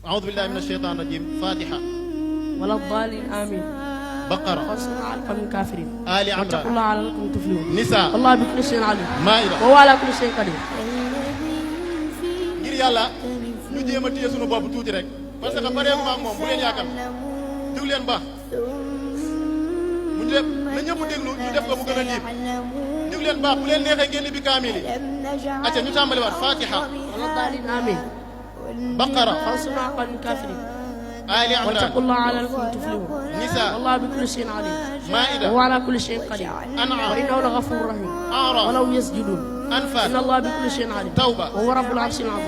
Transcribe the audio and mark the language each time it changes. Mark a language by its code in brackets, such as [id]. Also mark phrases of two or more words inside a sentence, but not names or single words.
[ar] أعوذ بالله من الشيطان الرجيم. فاتحة. ولا الضالين آمين. بقرة. فانصرنا على القوم الكافرين. آل عمران. واتقوا الله لعلكم تفلحون. Nisaa. والله بكل شيء عليم. Maa'ida. وهو على كل شيء قدير. [wo] ngir yàlla ñu jéem a téye sunu bopp tuuti rek [fr] parce que [wo] pareegu ma ak moom bu leen yaakaar déglu leen baax mu def na ñëpp déglu ñu def ko mu gën a liib déglu leen baax bu leen neexee ngeen bi kaamil yi acca ñu tàmbaliwaat Fatiha. [ar] ولا الضالين آمين. Baqara. فانصرنا على القوم الكافرين. آل عمران. واتقوا الله لعلكم تفلحون. Nisaa. والله بكل شيء عليم. Maa'ida. وهو على كل شيء قدير. An'aam. وإنه لغفور رحيم. A'raaf. ولو يسجدون. Anfaal. إن الله بكل شيء عليم. Tawba. وهو رب العرش العظيم.